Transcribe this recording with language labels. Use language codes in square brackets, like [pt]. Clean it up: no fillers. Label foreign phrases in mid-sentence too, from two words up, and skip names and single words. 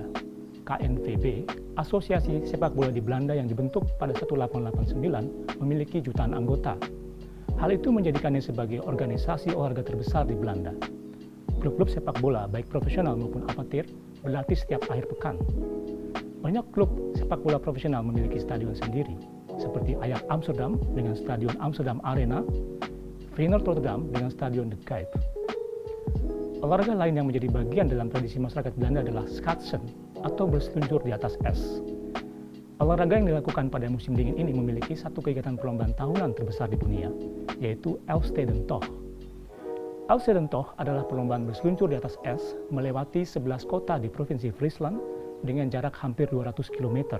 [id] KNVB, Asosiasi Sepak Bola di Belanda yang dibentuk pada 1889, memiliki jutaan anggota. Hal itu menjadikannya sebagai organisasi olahraga terbesar di Belanda. Klub-klub sepak bola, baik profesional maupun amatir, berlatih setiap akhir pekan. Banyak klub sepak bola profesional memiliki stadion sendiri, seperti Ajax Amsterdam dengan Stadion Amsterdam Arena, Feyenoord Rotterdam dengan Stadion De Kuip. Olahraga lain yang menjadi bagian dalam tradisi masyarakat Belanda adalah schaatsen atau berseluncur di atas es. Olahraga yang dilakukan pada musim dingin ini memiliki satu kegiatan perlombaan tahunan terbesar di dunia, yaitu Elfstedentocht. Elfstedentocht adalah perlombaan berseluncur di atas es melewati 11 kota di Provinsi Friesland dengan jarak hampir 200 km.